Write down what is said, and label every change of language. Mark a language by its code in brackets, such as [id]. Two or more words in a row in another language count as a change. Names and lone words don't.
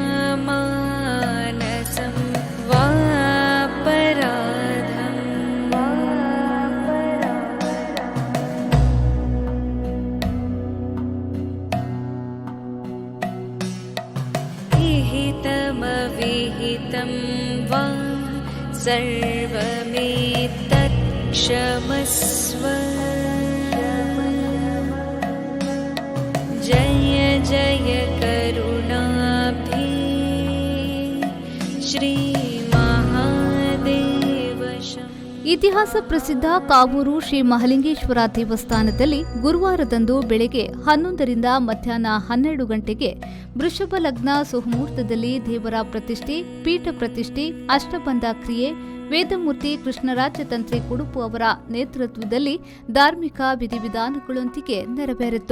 [sa] मानसं वा विहितं वा सर्वमेतत् क्षमस्व. जय जय करुणाब्धे श्री महादेवशं. [kn] ಇತಿಹಾಸ ಪ್ರಸಿದ್ಧ ಕಾವೂರು ಶ್ರೀ ಮಹಾಲಿಂಗೇಶ್ವರ ದೇವಸ್ಥಾನದಲ್ಲಿ ಗುರುವಾರದಂದು ಬೆಳಗ್ಗೆ 11ರಿಂದ ಮಧ್ಯಾಹ್ನ 12 ಗಂಟೆಗೆ ವೃಷಭ ಲಗ್ನ ಸುಮುಹೂರ್ತದಲ್ಲಿ ದೇವರ ಪ್ರತಿಷ್ಠೆ, ಪೀಠ ಪ್ರತಿಷ್ಠೆ, ಅಷ್ಟಬಂಧ ಕ್ರಿಯೆ ವೇದಮೂರ್ತಿ ಕೃಷ್ಣರಾಜ ತಂತ್ರಿ ಕುಡುಪು ಅವರ ನೇತೃತ್ವದಲ್ಲಿ ಧಾರ್ಮಿಕ ವಿಧಿವಿಧಾನಗಳೊಂದಿಗೆ ನೆರವೇರಿತು.